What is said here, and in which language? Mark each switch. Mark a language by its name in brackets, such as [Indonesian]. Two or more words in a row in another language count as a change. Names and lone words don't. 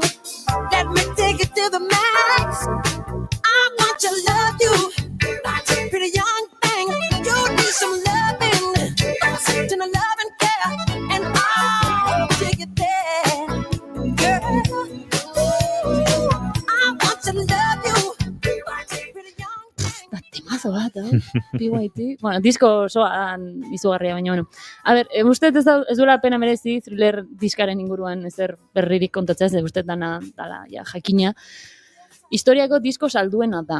[English] Let me take it to the max. I want to love you. Pretty young thing, you need some loving, to the love and care, and I'll take it there, girl. I want to love you. [Basque] Temazo bat, PYT. Bueno, disko osoa izugarria, baina, A ber, uste ez duela pena merezi Thriller diskaren inguruan ezer berririk kontatzea, ez uste dala jakina. Historiako disko salduena da.